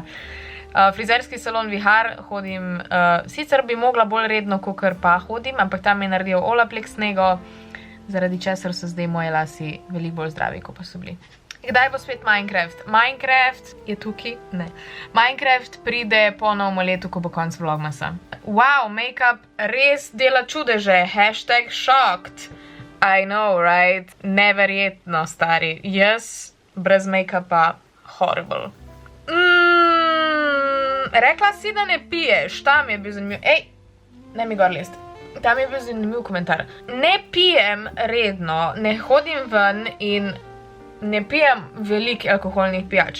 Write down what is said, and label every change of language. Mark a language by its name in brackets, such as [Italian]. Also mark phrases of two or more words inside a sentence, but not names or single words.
[Slovenian] Frizerski salon Vihar hodim, sicer bi mogla bolj redno, kakor pa hodim, ampak tam je naredil Olaplex nego, zaradi česar so zdaj moje lasi veliko bolj zdravi, kot pa so bili. Kdaj bo spet Minecraft? Minecraft je tukaj? Ne. Minecraft pride po novem letu, ko bo konc vlogmasa. Wow, make-up res dela čudeže. [English] #shocked. I know, right? [Slovenian] Neverjetno, stari. Jaz brez make-upa horrible. Rekla si, da ne piješ. Tam je bil zanimiv. Ne mi gor lest. Tam je bil zanimiv komentar. Ne pijem redno, ne hodim ven in ne pijem veliko alkoholnih pijač.